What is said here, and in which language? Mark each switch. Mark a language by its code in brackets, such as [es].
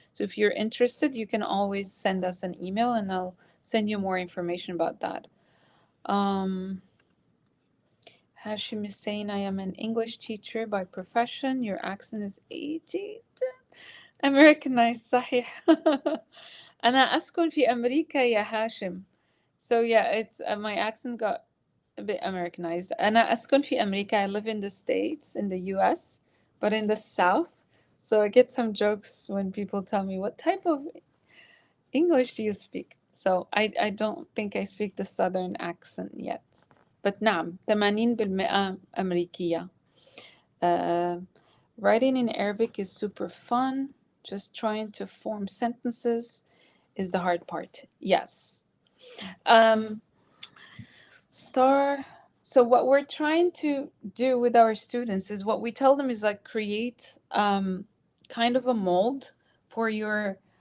[en] So if you're interested, you can always send us an email and I'll send you more information about that. Hashim is saying, I am an English teacher by profession. Your accent is 80. Americanized صحيح. [ar] أنا أسكن في أمريكا يا هاشم. [en] So yeah, it's my accent got a bit Americanized. [ar] أنا أسكن في أمريكا. [en] I live in the States, in the US, but in the South. So I get some jokes when people tell me, what type of English do you speak? So I don't think I speak the Southern accent yet. [ar] But نعم 80% أمريكية. [en] Writing in Arabic is super fun. Just trying to form sentences is the hard part. Yes. Star. So what we're trying to do with our students is what we tell them is like create kind of a mold for your.